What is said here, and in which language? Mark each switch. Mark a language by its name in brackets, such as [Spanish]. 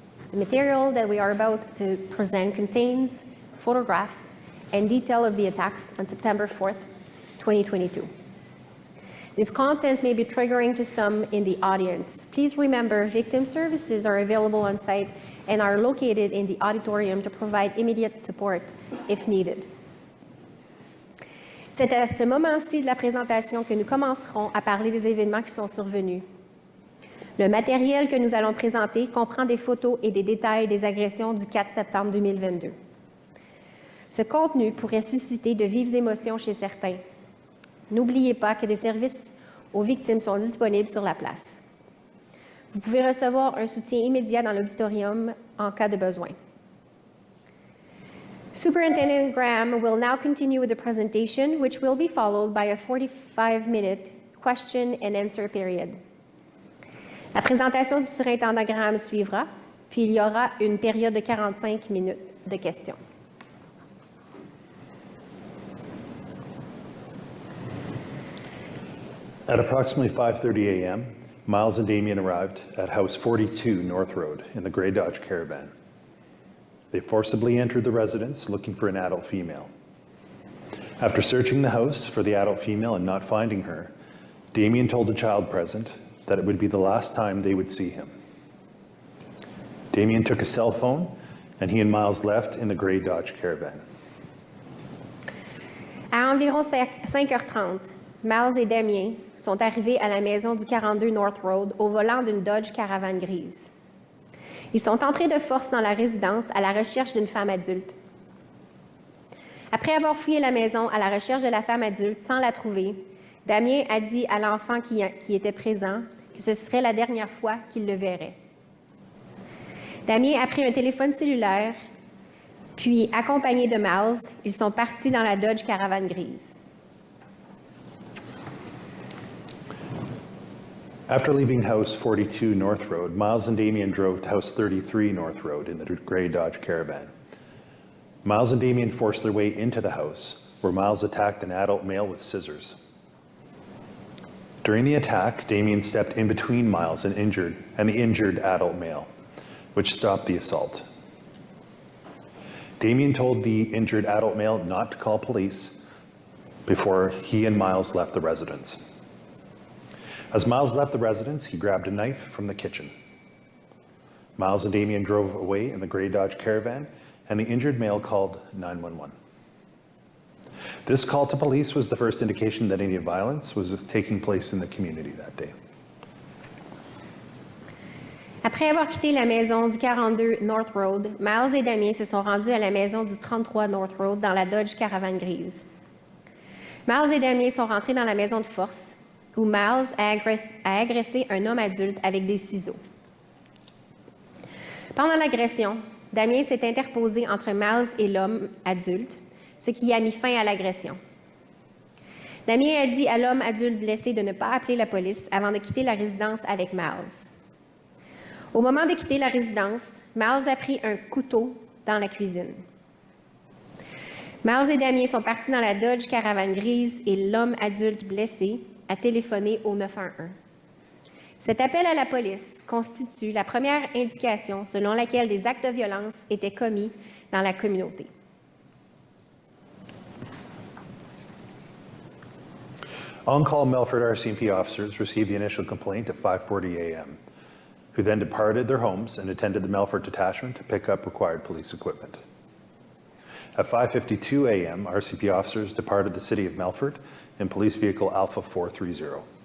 [English] The material that we are about to present contains photographs and detail of the attacks on September 4th, 2022. This content may be triggering to some in the audience. Please remember, victim services are available on site and are located in the auditorium to provide immediate support if needed. [French] C'est à ce moment-ci de la présentation que nous commencerons à parler des événements qui sont survenus. Le matériel que nous allons présenter comprend des photos et des détails des agressions du 4 septembre 2022. Ce contenu pourrait susciter de vives émotions chez certains. N'oubliez pas que des services aux victimes sont disponibles sur la place. Vous pouvez recevoir un soutien immédiat dans l'auditorium en cas de besoin. [English] Superintendent Graham will now continue with the presentation, which will be followed by a 45-minute question and answer period. [French] La présentation du surintendant Graham suivra, puis il y aura une période de 45 minutes de questions. [English] At approximately 5:30 a.m., Miles and Damien arrived at House 42 North Road in the gray Dodge Caravan. They forcibly entered the residence looking for an adult female. After searching the house for the adult female and not finding her, Damien told the child present that it would be the last time they would see him. Damien took a cell phone and he and Miles left in the gray Dodge Caravan. [French] À environ 5h30, Miles et Damien sont arrivés à la maison du 42 North Road au volant d'une Dodge Caravan grise. Ils sont entrés de force dans la résidence à la recherche d'une femme adulte. Après avoir fouillé la maison à la recherche de la femme adulte sans la trouver, Damien a dit à l'enfant qui était présent que ce serait la dernière fois qu'il le verrait. Damien a pris un téléphone cellulaire, puis, accompagné de Miles, ils sont partis dans la Dodge Caravan grise. [English] After leaving House 42 North Road, Miles and Damien drove to House 33 North Road in the gray Dodge Caravan. Miles and Damien forced their way into the house, where Miles attacked an adult male with scissors. During the attack, Damien stepped in between Miles and the injured adult male, which stopped the assault. Damien told the injured adult male not to call police before he and Miles left the residence. As Miles left the residence, he grabbed a knife from the kitchen. Miles and Damien drove away in the gray Dodge Caravan, and the injured male called 911. This call to police was the first indication that any violence was taking place in the community that day. [French] Après avoir quitté la maison du 42 North Road, Miles et Damien se sont rendus à la maison du 33 North Road dans la Dodge Caravan grise. Miles et Damien sont rentrés dans la maison de force, où Miles a agressé un homme adulte avec des ciseaux. Pendant l'agression, Damien s'est interposé entre Miles et l'homme adulte, ce qui a mis fin à l'agression. Damien a dit à l'homme adulte blessé de ne pas appeler la police avant de quitter la résidence avec Miles. Au moment de quitter la résidence, Miles a pris un couteau dans la cuisine. Miles et Damien sont partis dans la Dodge Caravan grise et l'homme adulte blessé a téléphoné au 911. Cet appel à la police constitue la première indication selon laquelle des actes de violence étaient commis dans la communauté. [English] On-call Melfort RCMP officers received the initial complaint at 5:40 a.m., who then departed their homes and attended the Melfort detachment to pick up required police equipment. At 5:52 a.m., RCMP officers departed the city of Melfort in police vehicle Alpha 430.